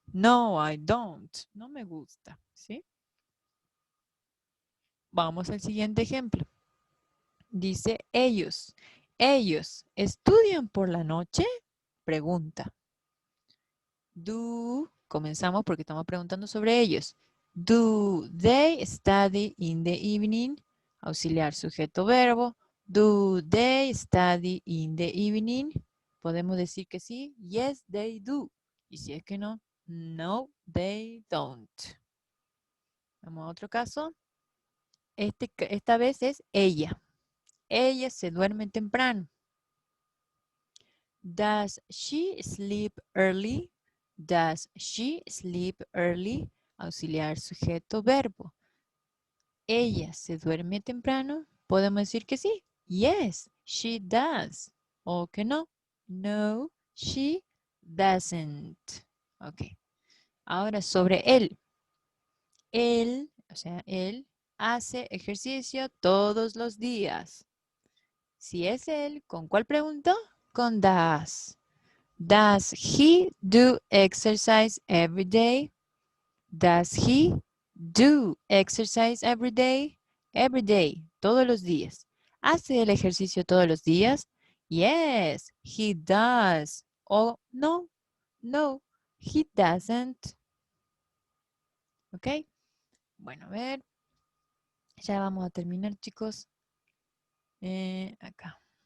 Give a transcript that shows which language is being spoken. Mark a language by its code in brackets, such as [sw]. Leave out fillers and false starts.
[en] No, I don't. [es] No me gusta. ¿Sí? Vamos al siguiente ejemplo. Dice, ellos estudian por la noche? Pregunta. Comenzamos porque estamos preguntando sobre ellos. [en] Do they study in the evening? [es] Auxiliar sujeto verbo. [en] Do they study in the evening? [es] Podemos decir que sí. [en] Yes, they do. [es] Y si es que no, [en] no, they don't. [es] Vamos a otro caso. Esta vez es ella. Ella se duerme temprano. [en] Does she sleep early? Does she sleep early? [es] Auxiliar sujeto verbo. Ella se duerme temprano. Podemos decir que sí. [en] Yes, she does. [es] O que no. [en] No, she doesn't. Ok. [es] Ahora sobre él. Él, o sea, él hace ejercicio todos los días. Si es él, ¿con cuál pregunto? Con does. [en] Does he do exercise every day? Does he do exercise every day? Every day, [es] todos los días. ¿Hace el ejercicio todos los días? [en] Yes, he does. O no, no, he doesn't. ¿Ok? [es] Bueno, a ver. Ya vamos a terminar, chicos. Acá.